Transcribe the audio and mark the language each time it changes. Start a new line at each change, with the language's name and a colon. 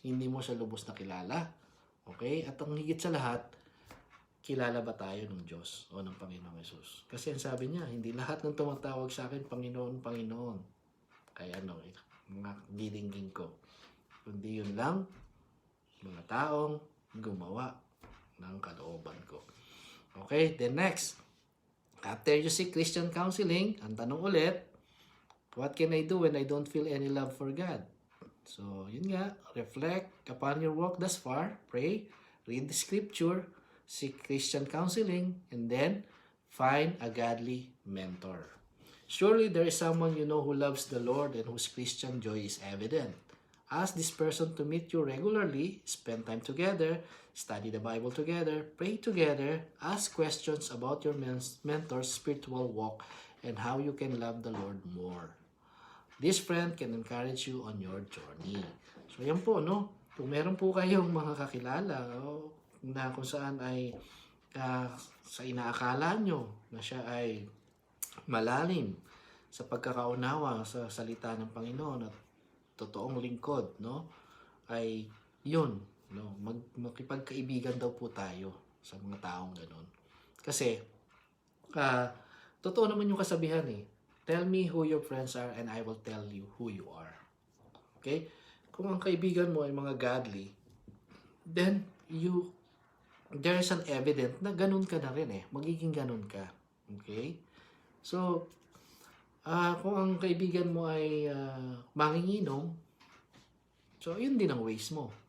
Filipino: Hindi mo siya lubos na kilala. Okay? At ang higit sa lahat, kilala ba tayo ng Diyos o ng Panginoong Jesus? Kasi ang sabi niya, hindi lahat ng tumatawag sa akin, Panginoon, Panginoon. Kaya mga dilinggin ko. Kundi yun lang, mga taong gumawa ng kalooban ko.
English: Okay, then next. After you seek Christian counseling,
Filipino: ang tanong ulit,
English: what can I do when I don't feel any love for God?
Filipino: So, yun nga,
English: reflect upon your walk thus far, pray, read the scripture, seek Christian counseling, and then find a godly mentor. Surely there is someone you know who loves the Lord and whose Christian joy is evident. Ask this person to meet you regularly, spend time together, study the Bible together, pray together, ask questions about your mentor's spiritual walk and how you can love the Lord more. This friend can encourage you on your journey.
Filipino: So yan po, no? Kung meron po kayong mga kakilala na kung saan ay sa inaakala nyo na siya ay malalim sa pagkakaunawa sa salita ng Panginoon at totoong lingkod, no? Ay yun, no? Makipagkaibigan daw po tayo sa mga taong ganun. Kasi totoo naman yung kasabihan eh.
English: Tell me who your friends are and I will tell you who you are. Okay?
Filipino: Kung ang kaibigan mo ay mga godly,
English: then there is an evidence
Filipino: na ganun ka na rin eh. Magiging ganun ka. Okay? So, kung ang kaibigan mo ay manginginom, so yun din ang ways mo.